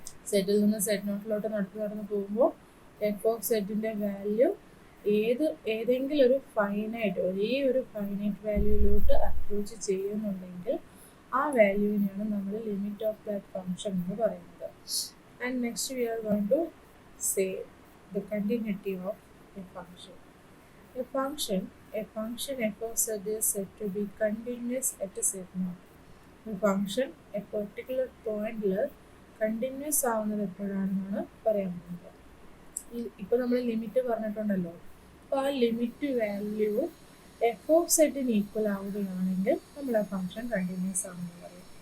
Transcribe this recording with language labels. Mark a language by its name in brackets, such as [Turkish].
[Malayalam] സെറ്റിൽ നിന്ന് Z0 നടന്ന് പോകുമ്പോൾ എഫ് ഓഫ് സെറ്റിൻ്റെ വാല്യൂ ഏതെങ്കിലും ഒരു ഫൈനൈറ്റ്, ഒരേ ഒരു ഫൈനൈറ്റ് വാല്യൂയിലോട്ട് അപ്രോച്ച് ചെയ്യുന്നുണ്ടെങ്കിൽ ആ വാല്യൂവിനെയാണ് നമ്മൾ ലിമിറ്റ് ഓഫ് ദാറ്റ് ഫങ്ഷൻ എന്ന് പറയുന്നത്. [English] And next we are going to say the continuity of a function. A function f of z is said to be continuous at Z0. [Malayalam] Function A particular പോയിന്റിൽ continuous ആവുന്നത് എപ്പോഴാണെന്നാണ് പറയാൻ പോകുന്നത്. ഇപ്പോൾ നമ്മൾ limit പറഞ്ഞിട്ടുണ്ടല്ലോ, അപ്പോൾ ആ ലിമിറ്റ് വാല്യൂ എഫ് ഓഫ് സെറ്റിന് ഈക്വൽ ആവുകയാണെങ്കിൽ നമ്മൾ ആ ഫങ്ഷൻ കണ്ടിന്യൂസ് ആണെന്ന് പറയും.